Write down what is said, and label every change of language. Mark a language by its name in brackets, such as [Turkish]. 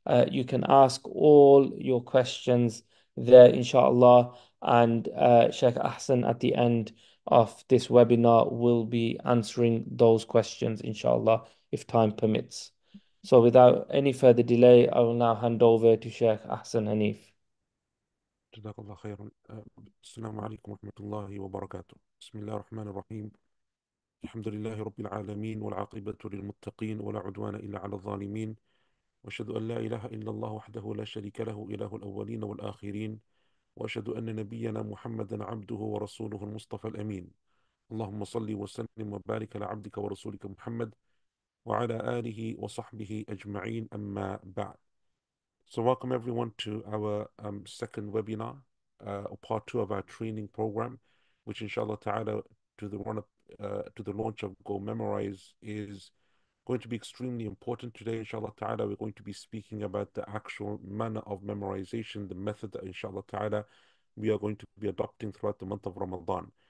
[English] You can ask all your questions there, inshallah, and Sheikh Ahsan at the end of this webinar will be answering those questions, inshallah, if time permits. So without any further delay, I will now hand over to Sheikh Ahsan Hanif. [Arabic] جزاك الله خيرا. السلام عليكم ورحمة الله وبركاته. بسم الله الرحمن الرحيم. الحمد لله رب العالمين والعاقبة للمتقين ولا عدوان إلا على الظالمين، وأشهد أن لا إله إلا الله وحده لا شريك له إله الأولين والآخرين، وأشهد أن نبينا محمدا عبده ورسوله المصطفى الأمين. اللهم صل وسلم وبارك على عبدك ورسولك محمد وعلى آله وصحبه أجمعين، أما بعد. [English] So welcome everyone to our second webinar, or part 2 of our training program, which inshallah ta'ala to the launch of Go Memorize is going to be extremely important today. Inshallah ta'ala, we're going to be speaking about the actual manner of memorization, the method that inshallah ta'ala we are going to be adopting throughout the month of Ramadan.